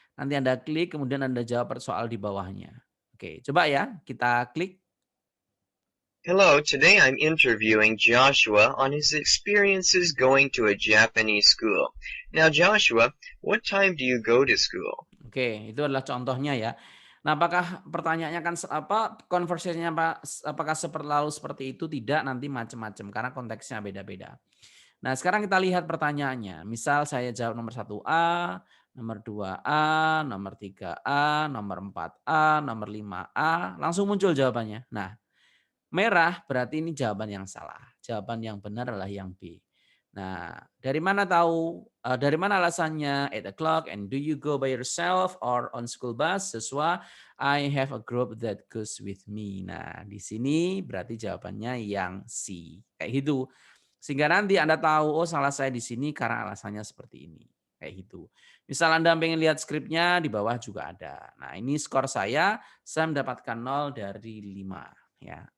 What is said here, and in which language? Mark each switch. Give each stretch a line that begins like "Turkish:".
Indonesian: Nanti Anda klik, kemudian Anda jawab soal di bawahnya. Oke, coba ya, kita klik.
English: Hello, today I'm interviewing Joshua on his experiences going to a Japanese school. Now, Joshua, what time do you go to school?
Indonesian: Oke, itu adalah contohnya ya. Nah, apakah pertanyaannya kan conversation-nya apakah seperti itu? Tidak, nanti macam-macam karena konteksnya beda-beda. Nah, sekarang kita lihat pertanyaannya. Misal saya jawab nomor 1A, nomor 2A, nomor 3A, nomor 4A, nomor 5A, langsung muncul jawabannya. Nah, merah berarti ini jawaban yang salah. Jawaban yang benar adalah yang B. Nah, dari mana tahu? Dari mana alasannya?
English: 8 o'clock and do you go by yourself or on school bus? Siswa, I have a group that goes with me.
Indonesian: Nah, di sini berarti jawabannya yang C. Kayak gitu. Sehingga nanti Anda tahu, oh salah saya di sini karena alasannya seperti ini. Kayak gitu. Misal Anda pengen lihat skripnya, di bawah juga ada. Nah, ini skor saya mendapatkan 0 dari 5. Ya.